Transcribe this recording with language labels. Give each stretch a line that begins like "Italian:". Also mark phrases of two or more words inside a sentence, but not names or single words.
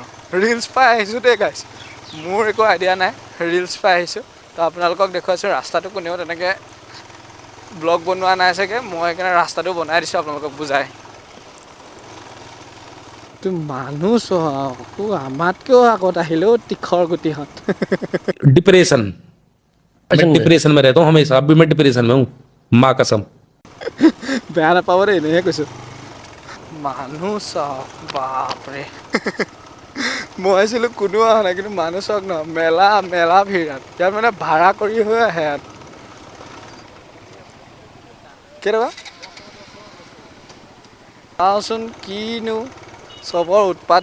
Assamese: ৰিলছ পাই আহিছোঁ দেই গাইছ, মোৰ একো আইডিয়া নাই, ৰিলছ পাই আহিছোঁ। তো আপোনালোকক দেখুৱাইছোঁ। ৰাস্তাটো কোনেও তেনেকৈ ব্লগ বনোৱা নাই চাগে, মই সেইকাৰণে ৰাস্তাটো বনাই দিছোঁ আপোনালোকক বুজাই। তো মানুহ চোৱা আমাতকৈও আগত আহিলেও তীখৰ গুটিহঁত।
Hindi: डिप्रेशन, मैं डिप्रेशन में रहता हूँ हमेशा। अभी मैं डिप्रेशन में हूँ, माँ कसम।
Assamese: বেয়া নাপাব দেই, এনেহে কৈছোঁ। মানুহ চাওক, বাপৰে। মই ভাবিছিলোঁ কোনো অহা নাই, কিন্তু মানুহ চাওক ন, মেলা মেলা ভিৰ ইয়াত। ইয়াত মানে ভাড়া কৰি হৈ আহে ইয়াত। কেইটকা চাওঁচোন, কিনো চবৰ উৎপাত।